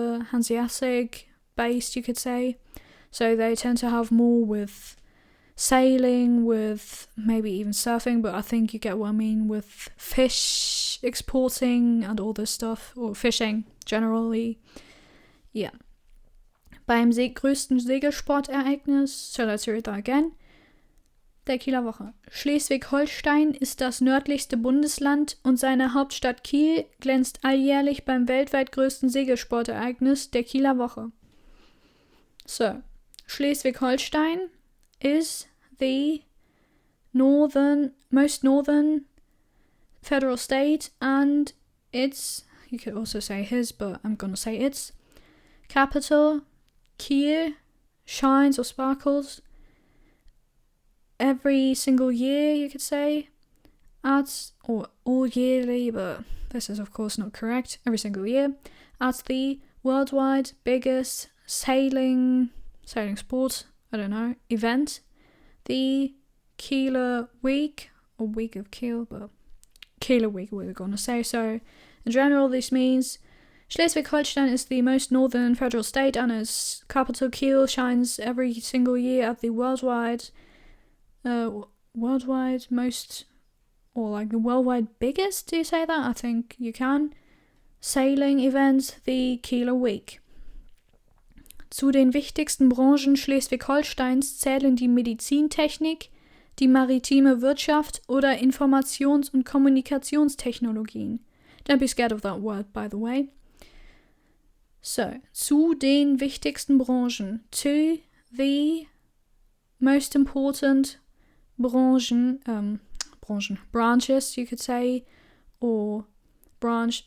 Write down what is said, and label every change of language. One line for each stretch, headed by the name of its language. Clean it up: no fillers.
English: Hanseatic based, you could say. So they tend to have more with sailing, with maybe even surfing, but I think you get what I mean, with fish exporting and all this stuff, or fishing generally. Yeah.
German: Beim größten Segelsportereignis,
English: so let's read that again,
German: der Kieler Woche. Schleswig-Holstein ist das nördlichste Bundesland und seine Hauptstadt Kiel glänzt alljährlich beim weltweit größten Segelsportereignis, der Kieler Woche.
English: So, Schleswig-Holstein is the most northern federal state, and its, you could also say his, but I'm gonna say its capital, Kiel, shines or sparkles every single year, you could say, or all yearly, but this is of course not correct, every single year, at the worldwide biggest sailing sport, I don't know, event, the Kieler Week, or Week of Kiel, but Kieler Week we're going to say. So in general this means Schleswig-Holstein is the most northern federal state, and its capital Kiel shines every single year at the worldwide most, or like the worldwide biggest, do you say that? I think you can. Sailing event, the Kieler Week.
German: Zu den wichtigsten Branchen Schleswig-Holsteins zählen die Medizintechnik, die maritime Wirtschaft oder Informations- und Kommunikationstechnologien.
English: Don't be scared of that word, by the way. So,
German: zu den wichtigsten Branchen.
English: To the most important branches, you could say, or branch.